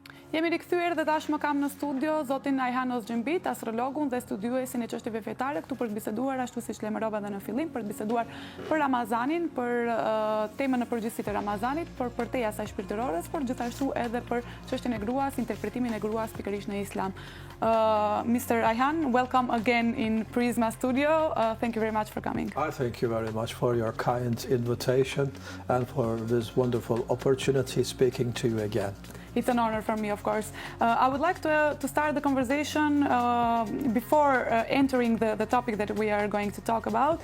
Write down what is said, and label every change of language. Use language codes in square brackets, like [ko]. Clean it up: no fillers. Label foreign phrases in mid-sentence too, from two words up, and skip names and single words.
[sq] Jemi rikthyer dhe tashmë kam në studio zotin Ayhan Özcimbit, astrologun dhe studiuesin e çështjeve fetare, këtu për të biseduar ashtu siç lajmërova edhe në fillim, për të biseduar për Ramazanin, për temën në përgjithësi të Ramazanit, për teja saj shpirtërore, por gjithashtu edhe për çështjen e gruas, interpretimin e gruas pikërisht në Islam. [en] Mr. Ayhan, welcome again in Prisma Studio. Thank you very much for coming. I thank you very much for your kind invitation and for this wonderful opportunity speaking to you again. It's an honor for me, of course. I would like to start the conversation before entering the topic that we are going to talk about.